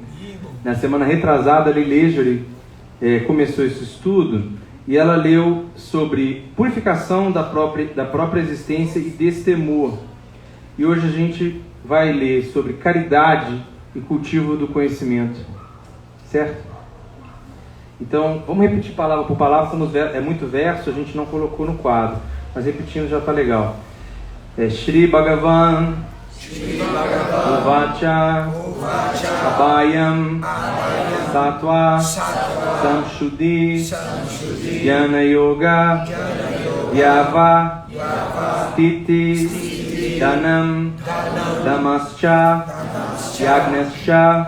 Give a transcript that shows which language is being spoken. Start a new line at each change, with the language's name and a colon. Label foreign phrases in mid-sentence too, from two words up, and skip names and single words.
Portuguese: Na semana retrasada, a Lilejuri começou esse estudo e ela leu sobre purificação da própria existência e destemor. E hoje a gente vai ler sobre caridade e cultivo do conhecimento. Certo? Então, vamos repetir palavra por palavra. É muito verso, a gente não colocou no quadro, mas repetindo já está legal.
Sanskrit: Shri Bhagavan Uvacha Abhayam Sattva Samshuddhi Jnana Yoga Vyava Stiti Dhanam Damascha Yagnascha